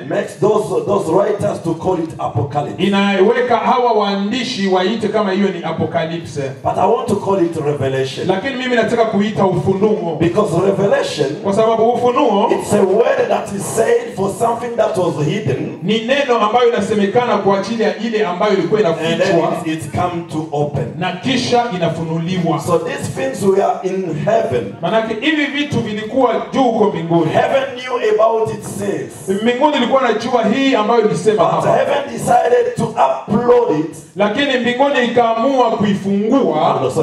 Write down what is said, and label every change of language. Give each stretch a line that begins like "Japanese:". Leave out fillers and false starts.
English: makes those writers to call it Apocalypse.
Swahili: inaweka hawa waandishi waite kama hiyo ni Apocalypse.
English: But I want to call it Revelation.
Swahili: Lakini mimi nataka kuita Ufunuo.
English: Because Revelation,
Swahili: Kwa sababu Ufunuo
English: it's a word that is said for something that was hidden,
Swahili: ni neno ambayo inasemekana kwa ajili ya ile ambayo ilikuwa
English: and then
Swahili: inafichwa
English: it's come to open.
Swahili: na kisha inafunuliwa.
English: So these things were in heaven.
Swahili: Manake hivi vitu vilikuwa juu huko mbinguni.
English: Heaven knew about its sins.
Swahili: Mbinguni ilikuwa najua hii ambayo ilisema
English: But
Swahili: hapa.
English: heaven decided to upload it.
Swahili: Lakini mbinguni ikaamua kuifungua,